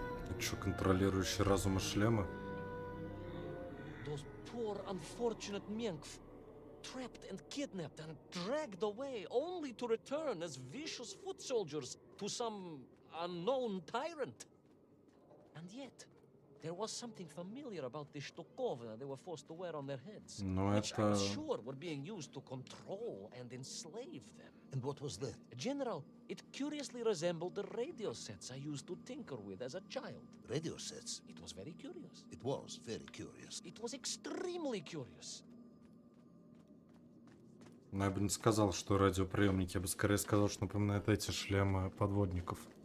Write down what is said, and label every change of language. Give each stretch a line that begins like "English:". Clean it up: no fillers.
Russian: Это что, контролирующий разумы шлема?
English: Those poor, unfortunate Menkf, trapped and kidnapped and dragged away, only to return as vicious foot soldiers to some unknown tyrant. And yet, there was something familiar about the shtukovina they were forced to wear on their heads,
Russian: Ну,
English: which I was
Russian: это...
English: sure were being used to control and enslave them. And what was that? General, it curiously resembled the radio sets I used to tinker with as a child. Radio sets. It was very curious. It was very curious. It was extremely curious.
Russian: Ну, я бы не сказал, что радиоприемники. Я бы скорее сказал, что напоминает эти шлемы подводников.